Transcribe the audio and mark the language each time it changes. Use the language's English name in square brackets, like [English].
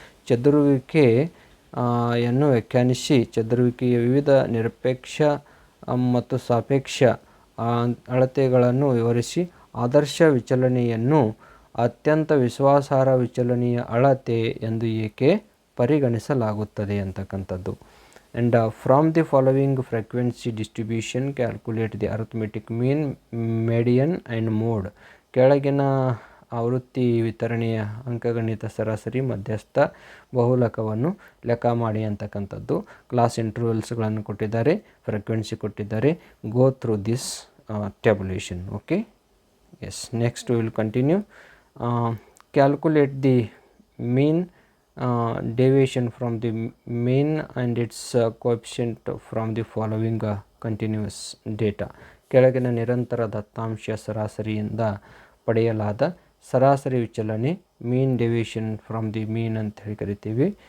[Kannada] ಚದುರುವಿಕೆಯನ್ನು ವ್ಯಾಖ್ಯಾನಿಸಿ, ಚದುರುವಿಕೆಯ ವಿವಿಧ ನಿರಪೇಕ್ಷ ಮತ್ತು ಸಾಪೇಕ್ಷ ಅಳತೆಗಳನ್ನು ವಿವರಿಸಿ, ಆದರ್ಶ ವಿಚಲನೆಯನ್ನು ಅತ್ಯಂತ ವಿಶ್ವಾಸಾರ್ಹ ವಿಚಲನೆಯ ಅಳತೆ ಎಂದು ಏಕೆ ಪರಿಗಣಿಸಲಾಗುತ್ತದೆ ಅಂತಕ್ಕಂಥದ್ದು. [English] And from the following frequency distribution calculate the arithmetic mean, median and mode. [Kannada] ಕೆಳಗಿನ ಆವೃತ್ತಿ ವಿತರಣೆಯ ಅಂಕಗಣಿತ ಸರಾಸರಿ, ಮಧ್ಯಸ್ಥ, ಬಹುಲಕವನ್ನು ಲೆಕ್ಕ ಮಾಡಿ ಅಂತಕ್ಕಂಥದ್ದು. ಕ್ಲಾಸ್ ಇಂಟರ್ವಲ್ಸ್ಗಳನ್ನು ಕೊಟ್ಟಿದ್ದಾರೆ, ಫ್ರೀಕ್ವೆನ್ಸಿ ಕೊಟ್ಟಿದ್ದಾರೆ. [English] Go through this tabulation. Okay, yes. Next will continue. Calculate the mean deviation from the mean and its coefficient from the following continuous data. [Kannada] ಕೆಳಗಿನ ನಿರಂತರ ದತ್ತಾಂಶ ಸರಾಸರಿಯಿಂದ ಪಡೆಯಲಾದ ಸರಾಸರಿ ವಿಚಲನೆ, [English] mean deviation from the mean [Kannada] ಅಂತ ಹೇಳಿ ಕರಿತೀವಿ.